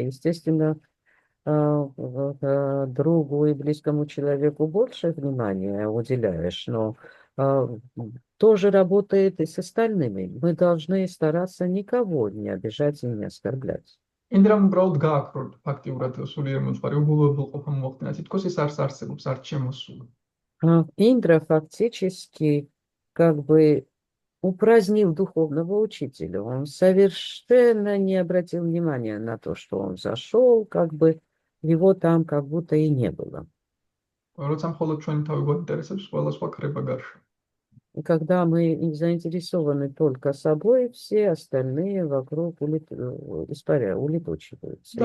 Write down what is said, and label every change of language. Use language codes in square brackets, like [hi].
[ru] Естественно, другу и близкому человеку больше внимания уделяешь, но тоже работает и с остальными. Мы должны стараться никого не обижать и не оскорблять. [ka] ინდრამ უბრალოდ გააქროლ ფაქტიურად სულიერ მოძღვარი უგულოებელ ყოფა მოახდინა. თითქოს ის არც არსებობს, არც შემოსული. [ru] Индра фактически как бы упразднил духовного учителя. Он совершенно не обратил внимания на то, что он зашел, как бы его там как будто и не было. [ka] როცა მხოლოდ ჩვენი თავი გვაინტერესებს, ყველა სხვა ქრება გარშემო. [ru] И когда мы заинтересованы только собой, все остальные вокруг улетучиваются.